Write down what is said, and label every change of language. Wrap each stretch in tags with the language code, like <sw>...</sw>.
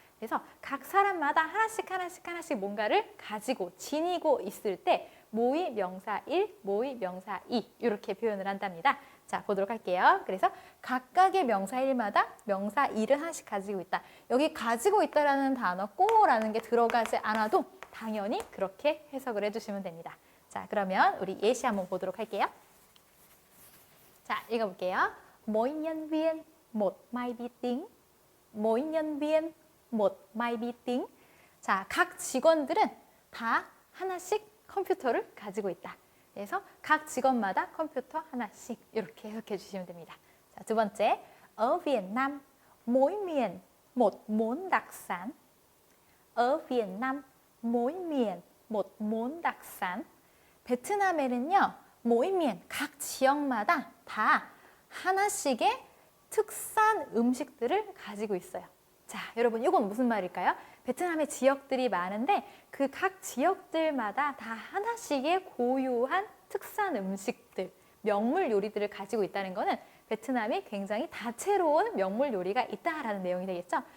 <ko>그래서 각 사람마다 하나씩 뭔가를 가지고 지니고 있을 때 모이 명사 1, 모이 명사 2 이렇게 표현을 한답니다. 자, 보도록 할게요. 그래서 각각의 명사일마다 명사일을 하나씩 가지고 있다. 여기 가지고 있다라는 단어 꼬라는 게 들어가지 않아도 당연히 그렇게 해석을 해주시면 됩니다. 자, 그러면 우리 예시 한번 보도록 할게요. 자, 읽어볼게요.</ko> <vi>Mỗi nhân viên một máy vi tính. Mỗi nhân viên một máy vi tính.</vi> <ko>자, 각 직원들은 다 하나씩 컴퓨터를 가지고 있다. 그래서 각 직원마다 컴퓨터 하나씩 이렇게 해석해 주시면 됩니다. 자, 두 번째,</ko> <vi>ở Việt Nam mỗi miền một món đặc sản. ở Việt Nam mỗi miền một món đặc sản.</vi> <ko>베트남에는요,</ko> <vi>mỗi miền</vi> <ko>각 지역마다 다 하나씩의 특산 음식들을 가지고 있어요. 자, 여러분 이건 무슨 말일까요? 베트남의 지역들이 많은데 그 각 지역들마다 다 하나씩의 고유한 특산 음식들, 명물 요리들을 가지고 있다는 것은 베트남이 굉장히 다채로운 명물 요리가 있다라는 내용이 되겠죠.</ko>